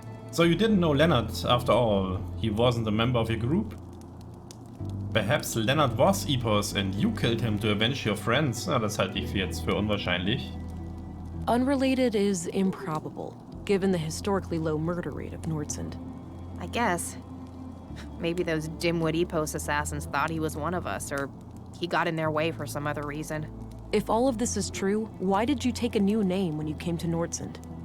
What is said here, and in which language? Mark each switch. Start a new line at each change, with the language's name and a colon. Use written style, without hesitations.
English: So you didn't know Leonard after all. He wasn't a member of your group? Perhaps Leonard was Epos and you killed him to avenge your friends.
German: Na, das halte ich jetzt für unwahrscheinlich.
English: Unrelated is improbable, given the historically low murder rate of Nordsund. I guess. Maybe those dimwit Epos assassins thought he was one of us, or he got in their way for some other reason. If all of this is true, why did you take a new name when you came to Nordsund?